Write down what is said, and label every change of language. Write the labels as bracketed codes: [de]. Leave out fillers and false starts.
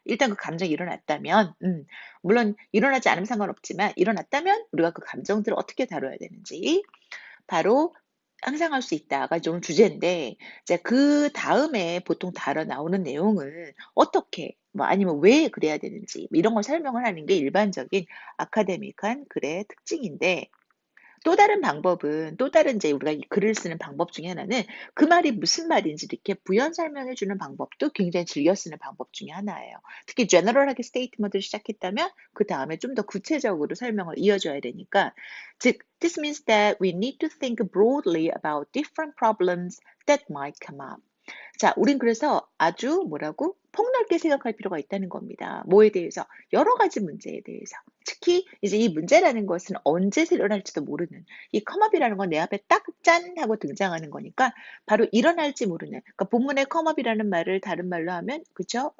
[ko] 일단 그 감정이 일어났다면 물론 일어나지 않으면 상관없지만 일어났다면 우리가 그 감정들을 어떻게 다뤄야 되는지 바로 상상할 수 있다가 좀 주제인데 이제 그다음에 보통 다뤄 나오는 내용을 어떻게 뭐 아니면 왜 그래야 되는지 뭐 이런 걸 설명을 하는 게 일반적인 아카데믹한 글의 특징인데 또 다른 방법은 또 다른 이제 우리가 이 글을 쓰는 방법 중에 하나는 그 말이 무슨 말인지 이렇게 부연 설명해 주는 방법도 굉장히 즐겨 쓰는 방법 중에 하나예요. 특히 제너럴하게 스테이트먼트를 시작했다면 그다음에 좀 더 구체적으로 설명을 이어줘야 되니까 즉 [en] this means that we need to think broadly about different problems that might come up. [ko] 자, 우린 그래서 아주 뭐라고? 폭넓게 생각할 필요가 있다는 겁니다. 뭐에 대해서? 여러 가지 문제에 대해서. 특히 이제 이 문제라는 것은 언제 일어날지도 모르는 이 컴업이라는 건 내 앞에 딱 짠 하고 등장하는 거니까 바로 일어날지 모르는 그러니까 본문의 컴업이라는 말을 다른 말로 하면 그쵸?